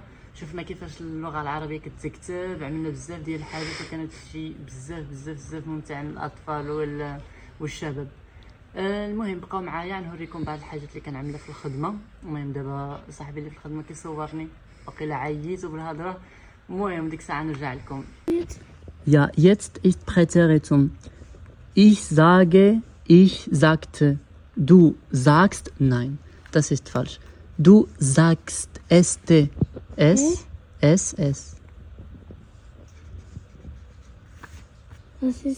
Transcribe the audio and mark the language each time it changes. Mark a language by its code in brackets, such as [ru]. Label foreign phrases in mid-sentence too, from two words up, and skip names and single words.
[ar] شفنا كيفاش اللغه العربيه كتكتب، عملنا بزاف ديال الحاجات، وكانت شي بزاف ممتع للاطفال والشباب. المهم بقاو معايا نوريكم بعض الحاجات اللي كنعملها في الخدمه. المهم دابا صاحبي اللي في الخدمه كيصورني، وقيلا عييت بالهضره. المهم ديك الساعه نرجع لكم. [de] Ja, jetzt ist Präteritum. Ich sage, ich sagte. Du sagst, nein, das ist falsch. Du sagst, S. Was ist